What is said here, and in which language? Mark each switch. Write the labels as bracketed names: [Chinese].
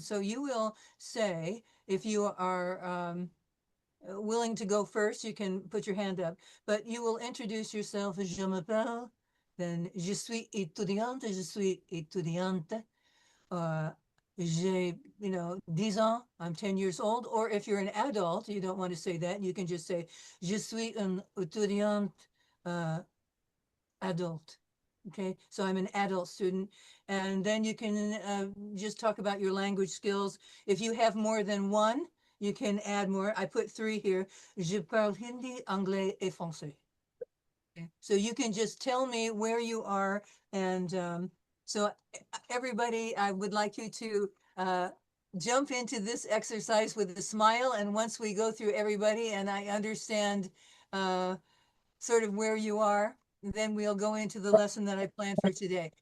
[English] So you will say, if you are willing to go first, you can put your hand up, but you will introduce yourself as [French] je m'appelle, [English] then [French] je suis étudiante, je suis étudiante, [English] uh, [French] j'ai, 10 ans, [English] I'm 10 years old, or if you're an adult, you don't want to say that, you can just say, [French] je suis un étudiante [English] uh, adult. Okay, so I'm an adult student. And then you can just talk about your language skills. If you have more than one, you can add more. I put three here. [French] Je parle hindi, anglais, et français. [English] Okay. So you can just tell me where you are. And so everybody, I would like you to jump into this exercise with a smile. And once we go through everybody and I understand uh, sort of where you are, then we'll go into the lesson that I planned for today.